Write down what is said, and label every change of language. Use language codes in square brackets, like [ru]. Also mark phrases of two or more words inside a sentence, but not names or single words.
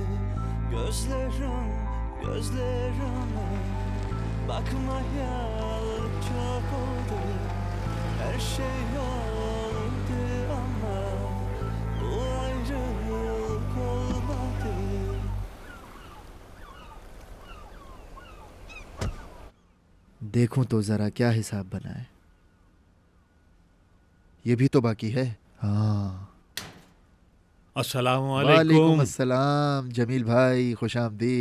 [tr] Gözlerime bakmayalı çok oldu. Her şey oldu ama bu ayrılık olmadı. [ur] دیکھوں تو ذرا کیا حساب بنا ہے. یہ بھی تو باقی ہے۔ ہاں, अस्सलाम वालेकुम वालेकुम। السلام جمیل بھائی، خوش آمدید.